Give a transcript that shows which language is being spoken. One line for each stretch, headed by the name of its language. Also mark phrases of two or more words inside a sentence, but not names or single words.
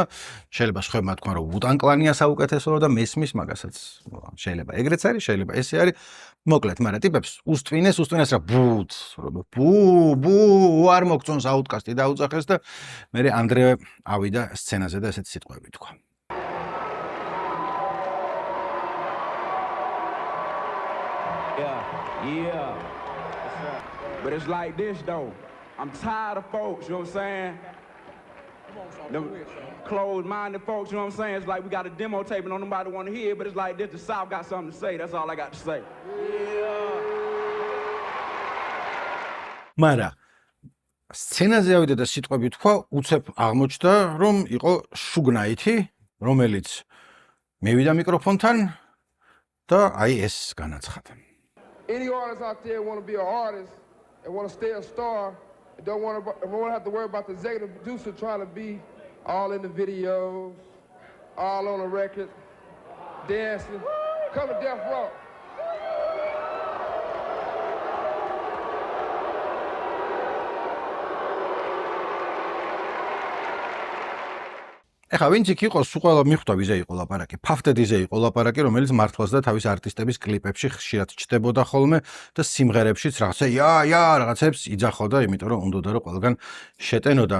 Georgian: შეიძლება სხვებმა თქვან, რომ Wu-Tang Clan-ია საუკეთესო და მესმის მაგასაც შეიძლება ეგრეც არის, შეიძლება ესე არის. მოკლედ, მაგრამ ტიპებს უსტვინეს რა ბუ არ მოგწონს Outkast-ი დაუწახეს და მე ანდრე ავიდა სცენაზე და ესეთი სიტყვები თქვა.
English: Yeah. But it's like this though. I'm tired of folks, you know what I'm saying? Them closed-minded folks, you know what I'm saying? It's like we got a demo tape and nobody want to hear it, but it's like this, the South got something to say. That's all I got to say.
Georgian: მაგრამ სცენაზე ავიდა და სიტყვები თქვა, უცებ აღმოჩნდა, რომ იყო შუგნაითი, რომელიც მევიდა მიკროფონთან და აი ეს განაცხადა.
English: Any artist out there want to be an artist and want to stay a star and don't want to have to worry about the executive producer trying to be all in the videos, all on the record, dancing, come to Death Row.
Georgian: ეხა ვინც იქ იყო, სულ ყველა მიხვდა ვიზე იყო ლაპარაკი. Puff Daddy-ზე იყო ლაპარაკი, რომელიც მართლაც და თავის არტისტების კლიპებში ხშირად ჩნდებოდა ხოლმე და სიმღერებშიც რაღაცა რაღაცებს იძახოდა, იმიტომ რომ უნდოდა რომ ყველგან შეტენოდა.